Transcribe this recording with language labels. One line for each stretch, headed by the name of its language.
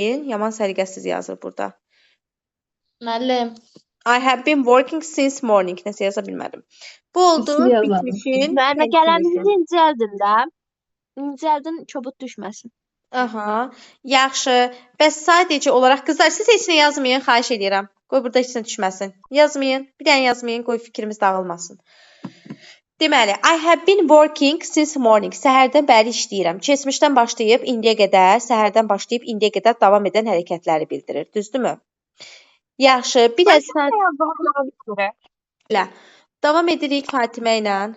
Azerbaijani: Yaman səliqəsiz yazır burada. Müəllim.
English: I have been working since morning.
Azerbaijani: Nəsə yaza bilmədim. Bu oldu Üstü yazalım. bitmişin. Müəllimə qələminizi incəldin də. İncəldin, çobud düşməsin. Aha. Yaxşı. Bəs sadəcə olaraq qızlar siz heç nə yazmayın, xahiş edirəm. Qoy burada heç nə düşməsin. Yazmayın. Bir dənə yazmayın, qoy fikrimiz dağılmasın.
English: Deməli, I have been working since morning.
Azerbaijani: Səhərdən bəri işləyirəm. Keçmişdən başlayıb indiyə qədər, səhərdən başlayıb indiyə qədər davam edən hərəkətləri bildirir. Düzdürmü? Yaxşı. Bir də sən davam edirik Fatimə ilə.